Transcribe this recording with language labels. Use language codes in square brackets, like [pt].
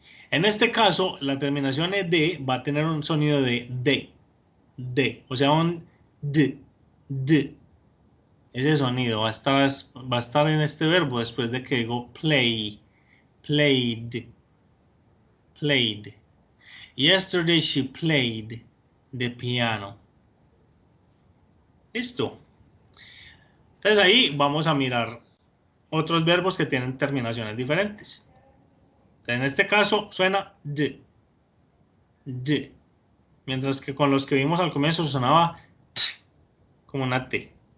[es] En este caso, la terminación de va a tener un sonido de, o sea, un d. Ese sonido va a estar en este verbo después de que digo play, played. [en] Yesterday she played the piano. [es] Listo. Entonces ahí vamos a mirar otros verbos que tienen terminaciones diferentes. En este caso suena d. Mientras que con los que vimos al comienzo sonaba t, como una T.